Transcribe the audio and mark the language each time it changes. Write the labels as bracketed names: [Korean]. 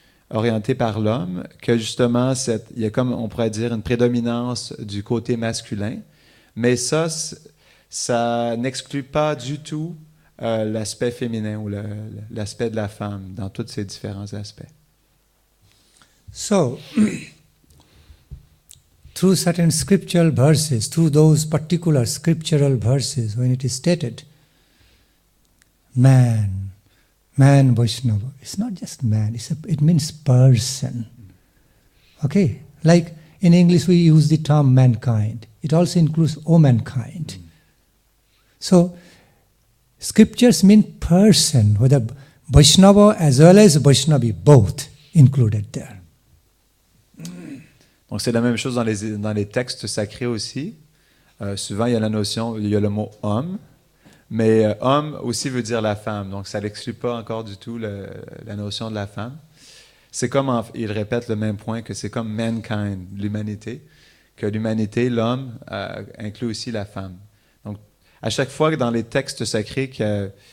[French] orientée par l'homme, que justement il y a comme on pourrait dire une prédominance du côté masculin, mais ça n'exclut pas du tout l'aspect féminin ou l'aspect de la femme dans tous ces différents aspects. [English] So, through certain scriptural verses, through those particular scriptural verses, when it is stated, man Vaishnava, it's not just man, it means person. Okay, like in English we use the term mankind. It also includes womankind. So, scriptures mean person, whether Vaishnava as well as Vaishnavi, both included there. [French] Donc c'est la même chose dans les textes sacrés aussi. Souvent il y a le mot homme, mais homme aussi veut dire la femme. Donc ça n'exclut pas encore du tout la notion de la femme. C'est comme, il répète le même point, que c'est comme mankind, l'humanité, que l'humanité, l'homme, inclut aussi la femme. Donc à chaque fois que dans les textes sacrés qu'il